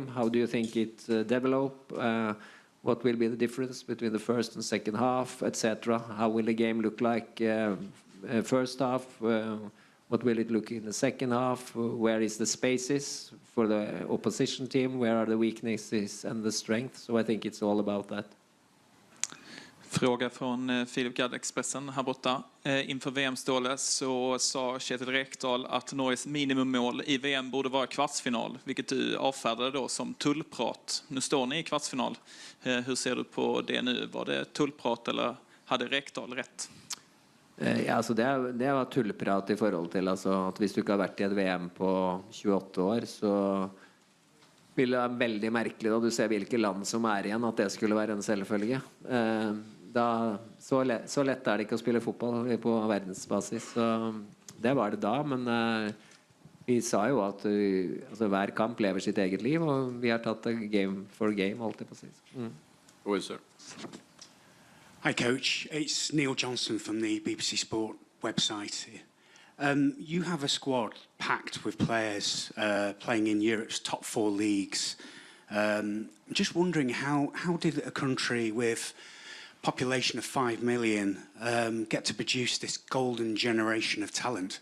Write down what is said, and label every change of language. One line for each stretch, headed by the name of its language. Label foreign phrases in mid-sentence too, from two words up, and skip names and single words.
English: How do you think it develop? What will be the difference between the first and second half, etc.? How will the game look like? First half, what will it look in the second half? Where is the spaces for the opposition team? Where are the weaknesses and the strengths? So I think it's all about that.
Swedish: Fråga från Filip Gadd, Expressen här borta. Inför VM-stålet så sa Kjetil Rekdal att Norges minimummål i VM borde vara kvartsfinal, vilket du avfärdade då som tullprat. Nu står ni i kvartsfinal. Hur ser du på det nu? Var det tullprat eller hade Rekdal rätt?
Norwegian: Ja, altså det var tullprat i forhold til at hvis du ikke har vært i et VM på 28 år, så vil det være veldig merkelig da du ser hvilke land som er igjen, at det skulle være en selvfølge. Så lett er det ikke å spille fotball på verdensbasis, så det var det da, men vi sa jo at hver kamp lever sitt eget liv, og vi har tatt det
English: game for game,
Norwegian: alltid på sist.
English: Hi coach, it's Neil Johnson from the BBC Sport website. You have a squad packed with players playing in Europe's top 4 leagues. I'm just wondering how did a country with population of 5 million get to produce this golden generation of talent?